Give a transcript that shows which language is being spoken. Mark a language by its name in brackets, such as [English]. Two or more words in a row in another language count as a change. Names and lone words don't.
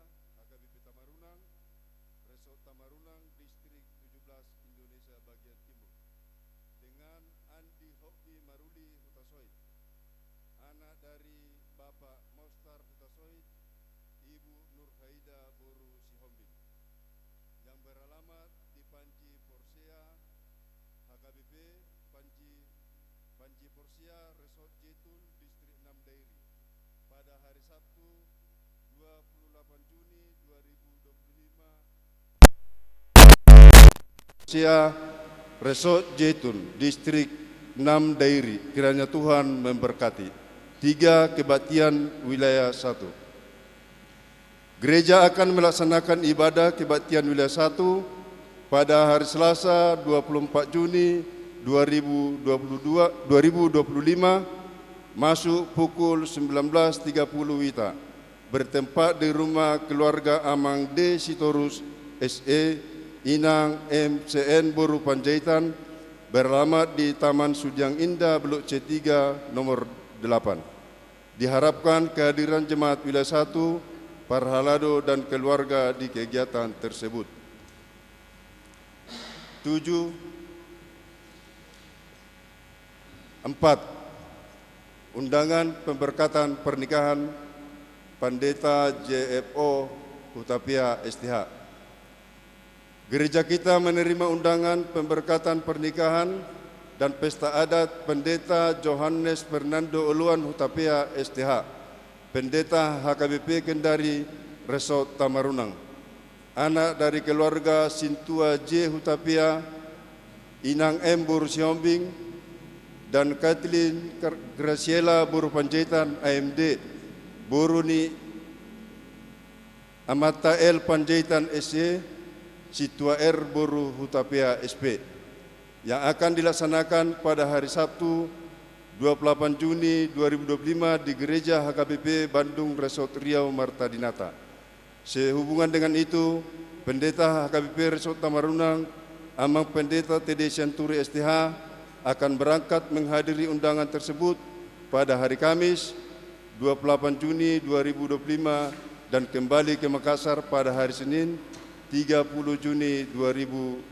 [Indonesian] HKBP Tamarunang, Resort Tamarunang, Distrik 17 Indonesia bagian Timur, dengan Andi Hoki Maruli Hutasoid, anak dari Bapak Mostar Hutasoid, Ibu Nurhaida Boru Sihombing, yang beralamat di Panji Porsea, HKBP Panji Porsea, Resort Jetun, Distrik 6 Dairi, pada hari Sabtu 28 Juni 2025. Porsea, Resort Jetun, Distrik 6 Dairi, kiranya Tuhan memberkati. 3. Kebaktian Wilayah 1. Gereja akan melaksanakan ibadah kebaktian Wilayah 1 pada hari Selasa 24 Juni 2025 masuk pukul 19.30 WITA, bertempat di rumah keluarga Amang D. Sitorus SE, Inang MCN Boru Panjaitan, beralamat di Taman Sudiang Indah Blok C3 nomor 8. Diharapkan kehadiran jemaat Wilayah 1, Parhalado dan keluarga di kegiatan tersebut. 4. Undangan pemberkatan pernikahan Pendeta JFO Hutapea STH. Gereja kita menerima undangan pemberkatan pernikahan dan pesta adat Pendeta Johannes Fernando Oluan Hutapea STH, Pendeta HKBP Kendari Resort Tamarunang, anak dari keluarga Sintua J. Hutapea, Inang M. Boru Sihombing, dan Kathleen Graciela Boru Panjaitan AMD, Boruni Amata L. Panjaitan SE, Situa R. Boru Hutapea SP, yang akan dilaksanakan pada hari Sabtu 28 Juni 2025 di Gereja HKBP Bandung Resort Riau Marta Dinata. Sehubungan dengan itu, Pendeta HKBP Resort Tamarunang, Amang Pendeta TD Senturi STH akan berangkat menghadiri undangan tersebut pada hari Kamis 28 Juni 2025 dan kembali ke Makassar pada hari Senin 30 Juni 2025.